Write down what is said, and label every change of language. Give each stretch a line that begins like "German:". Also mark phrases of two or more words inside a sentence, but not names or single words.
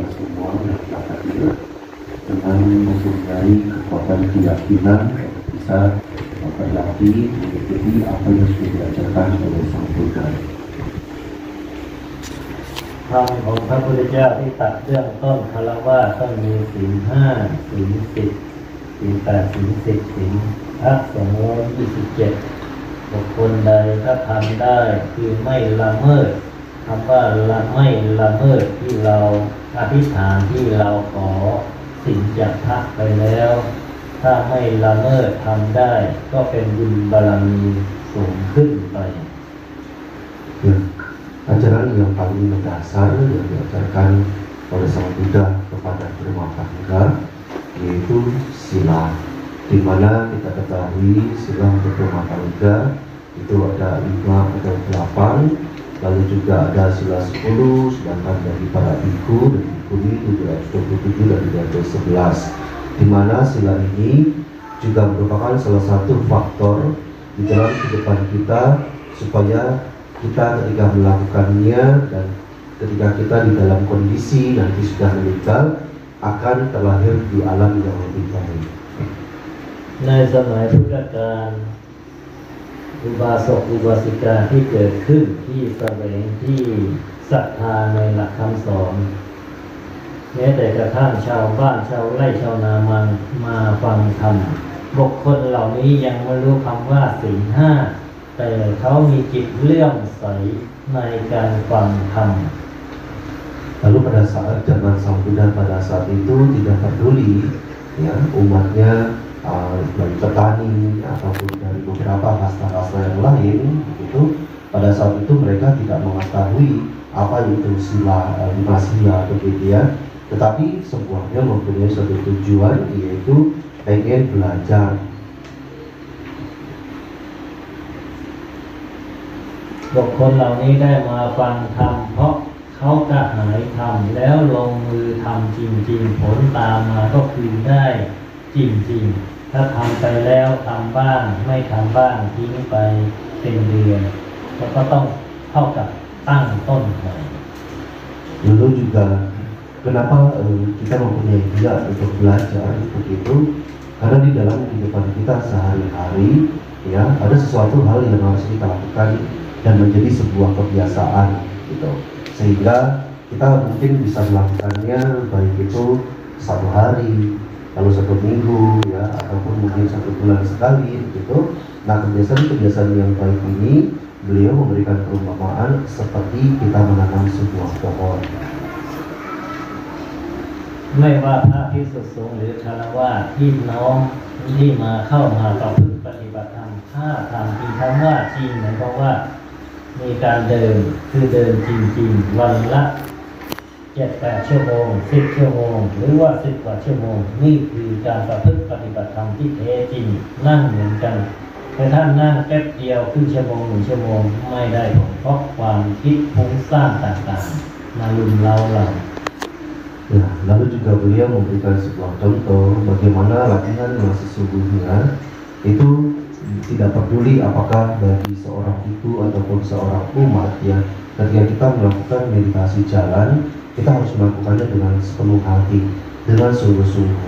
Indonesian: semua yang hadir dengan mempunyai kekuatan keyakinan untuk bisa berlatih mengikuti apa yang sudah diajarkan oleh Sang Buddha.
Thai: ธรรมของพระพุทธเจ้าที่ตัดเรื่องต้นคฤหัสถ์ต้องมีศีล 5 ศีล 10 ศีล 8 ศีล 10 ศีลพระสงฆ์27บุคคลใดถ้าทำได้คือไม่ละเมิดคำว่าไม่ละเมิดที่เราอธิษฐานที่เราขอสิ่งจากพระไปแล้วถ้าไม่ละเมิดทำได้ก็เป็นบุญบารมีสูงขึ้นไป
Indonesian: Ajaran yang paling mendasar yang diajarkan oleh Sang Buddha kepada rumah tangga yaitu sila, di mana kita ketahui sila untuk rumah tangga itu ada 5 atau 8, lalu juga ada sila 10, sedangkan dari para biku dan bikuni itu 227 dan 211, di mana sila ini juga merupakan salah satu faktor di dalam kehidupan kita supaya kita ketika melakukannya dan ketika kita di dalam kondisi nanti sudah meninggal akan terlahir di alam yang lebih baik.
Thai: ในสมัยพุทธกาลอุบาสกอุบาสิกาที่เกิดขึ้นที่แสวงที่ศรัทธาในหลักคำสอนแม้แต่กระทั่งชาวบ้านชาวไร่ชาวนามันมาฟังธรรมบุคคลเหล่านี้ยังไม่รู้คำว่าศีล 5แต่เขามีจิตเลื่อมใสในการฟังธรรม
Indonesian: Lalu pada saat zaman Sang Buddha pada saat itu tidak peduli ya umatnya dari petani ataupun dari beberapa kasta-kasta yang lain itu pada saat itu mereka tidak mengetahui apa itu sila 5 sila begitu ya, tetapi semuanya mempunyai satu tujuan yaitu pengen belajar.
Thai: บุคคลเหล่านี้ได้มาฟังธรรมเพราะเขากระหายธรรมแล้วลงมือทำจริงๆผลตามมาก็คือได้จริงๆถ้าทำไปแล้วทำบ้างไม่ทำบ้างทิ้งไปเป็นเดือนแล้วก็ต้องเท่ากับตั้งต้นใหม่
Indonesian: Lalu juga kenapa kita mempunyai niat untuk belajar begitu? Karena di dalam kehidupan kita sehari-hari ya ada sesuatu hal yang harus kita lakukan dan menjadi sebuah kebiasaan gitu, sehingga kita mungkin bisa melakukannya baik itu 1 hari, lalu 1 minggu ya, ataupun mungkin 1 bulan sekali gitu. Nah kebiasaan-kebiasaan yang baik ini beliau memberikan perumpamaan seperti kita menanam sebuah pohon.
Thai: ไม่ว่าพระภิกษุสงฆ์หรือฆราวาสพี่น้องที่มาเข้ามาประพฤติปฏิบัติธรรมถ้า ทำจริงคำว่าจริงหมายความว่ามีการเดินคือเดินจริงๆวันละ 7-8 ชั่วโมง 10 ชั่วโมงหรือว่า 10 กว่าชั่วโมงนี่คือการประพฤติปฏิบัติธรรมที่แท้จริงนั่งเหมือนกันแต่ท่านนั่งแป๊บเดียวครึ่งชั่วโมง 1 ชั่วโมงไม่ได้ผลเพราะความคิดฟุ้งซ่านต่างๆมาลุมเรา
Indonesian: Ya, lalu juga beliau memberikan sebuah contoh bagaimana latihan yang sesungguhnya itu tidak peduli apakah bagi seorang itu ataupun seorang umat ya, ketika kita melakukan meditasi jalan kita harus melakukannya dengan sepenuh hati, dengan sungguh-sungguh.